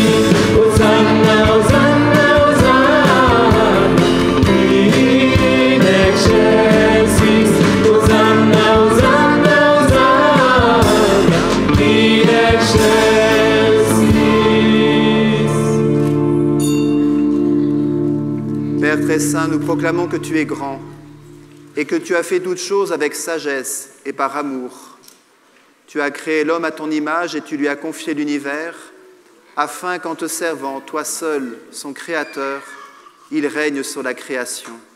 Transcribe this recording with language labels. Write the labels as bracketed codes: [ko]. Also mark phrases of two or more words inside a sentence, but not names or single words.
[la] Hosanna, Hosanna, Hosanna, in excelsis. Hosanna, Hosanna, Hosanna, in excelsis. [fr] Père très saint, nous proclamons que tu es grand et que tu as fait toutes choses avec sagesse et par amour. Tu as créé l'homme à ton image et tu lui as confié l'univers afin qu'en te servant, toi seul, son Créateur, il règne sur la création.